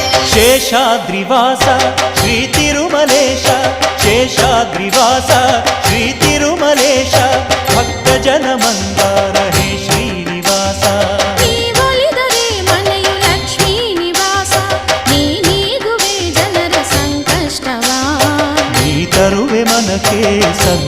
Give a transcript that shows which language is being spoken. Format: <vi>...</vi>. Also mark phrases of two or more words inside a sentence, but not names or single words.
<te>శేషాద్రివాస శ్రీ తిరుమలేశ శేషాద్రివాస శ్రీ తిరుమలేశ భక్తజన మందార హే శ్రీనివాస</te> <kn>ನೀ ಒಲಿದರೆ ಮನೆಯು ಲಕ್ಷ್ಮೀ ನಿವಾಸ ನೀ ನೀಗುವೆ ಜನರ ಸಂಕಷ್ಟವ ನೀ ತರುವೆ ಮನಕ್ಕೆ</kn>